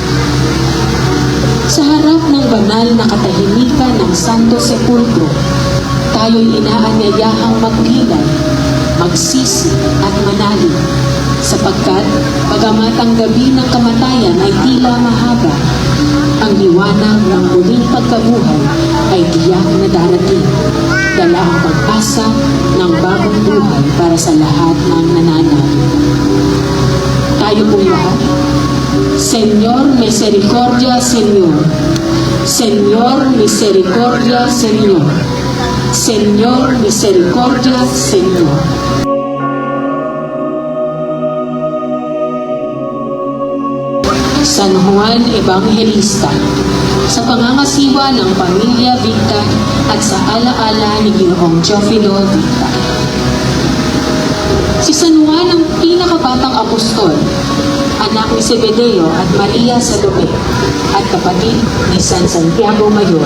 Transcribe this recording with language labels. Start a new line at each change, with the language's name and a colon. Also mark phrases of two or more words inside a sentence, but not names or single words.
Filipino: Sa harap ng banal na katahimikan ng Santo Sepulcro, tayo'y inaanyayahang maglilay, magsisi at manalig, sapagkat bagamat ang gabi ng kamatayan ay tila mahaba, ang liwanag ng muling pagkabuhay ay tiyak na darating, dala ang pag-asa ng bagong buhay para sa lahat ng nananalig. Tayo pong lahat,
Spanish: Señor, misericordia, Señor. Señor, misericordia, Señor. Señor, misericordia, Señor.
Filipino: San Juan Evangelista, sa pangangasiwa ng pamilya Victa at sa alaala ni Ginoong Teofilo Victa. Si San Juan ang pinakabatang apostol, anak ni Zebedeo at Maria Salome, at kapatid ni San Santiago Mayor.